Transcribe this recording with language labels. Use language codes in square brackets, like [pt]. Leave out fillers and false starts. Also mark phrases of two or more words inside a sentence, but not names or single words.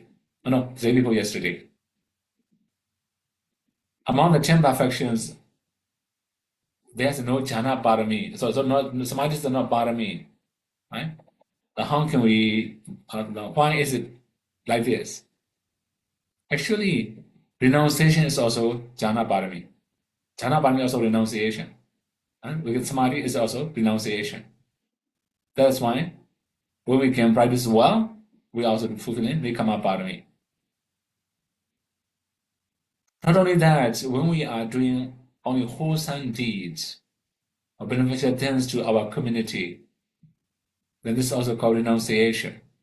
[en] Oh no, day before yesterday. Among the 10 perfections, there's no [pi] jhana parami. [en] So samadhi is not parami, right? How can we? Why is it like this? Actually, renunciation is also [pi] jhana parami. Jhana parami [en] is also renunciation. Because samadhi is also renunciation. That's why when we can practice well, we also fulfilling [pi] Vikama parami. [en] Not only that, when we are doing only wholesome deeds or beneficial things to our community, then this is also called renunciation.